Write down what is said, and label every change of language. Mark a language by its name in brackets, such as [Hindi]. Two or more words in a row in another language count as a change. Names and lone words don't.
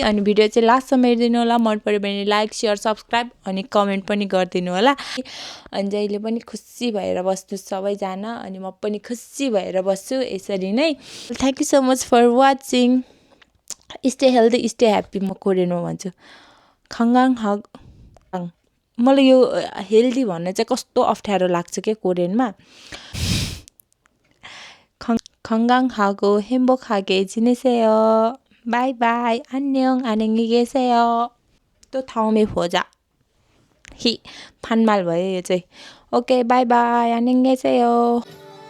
[Nepali] अनि भिडियो चाहिँ लास्टसम्म हेरिदिनु होला मन पऱ्यो भने [English] like share subscribe [Nepali] अनि कमेन्ट पनि गरिदिनु होला अनि जहिले पनि खुसी भएर बस्नु सबैजना अनि म पनि खुसी भएर बस्छु यसरी नै [English] thank you so much for watching stay healthy stay happy [Nepali] म कोरियनमा भन्छु खङ्गाङ हग मलाई यो हेल्दी भन्न चाहिँ कस्तो अप्ठ्यारो लाग्छ के कोरियनमा [Korean] 건강하고 행복하게 지내세요. 바이바이. 안녕. 안녕히 계세요. 또 다음에 보자. 반말 뭐예요, 이제? 오케이, 바이바이. 안녕히 계세요.